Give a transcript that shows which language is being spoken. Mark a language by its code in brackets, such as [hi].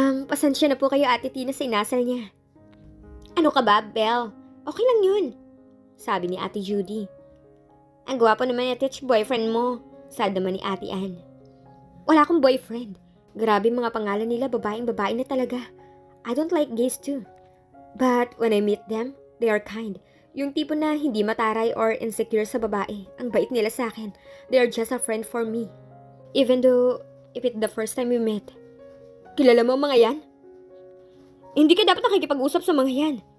[tl] Pasensya na po kayo Ate Tina sa inasal niya. Ano ka ba, Belle? Okay lang yun. Sabi ni Ate Judy. Ang gwapo naman ni Titch boyfriend mo. Sad naman ni Ate Ann. Wala akong boyfriend. Grabe mga pangalan nila, babae na talaga. [en] I don't like gays too. But when I meet them, they are kind. [tl] Yung tipo na hindi mataray or insecure sa babae. Ang bait nila sa akin. [en] They are just a friend for me. Even though, if it's the first time we met. [tl] Kilala mo mga yan? Hindi ka dapat nakikipag-usap sa mga yan.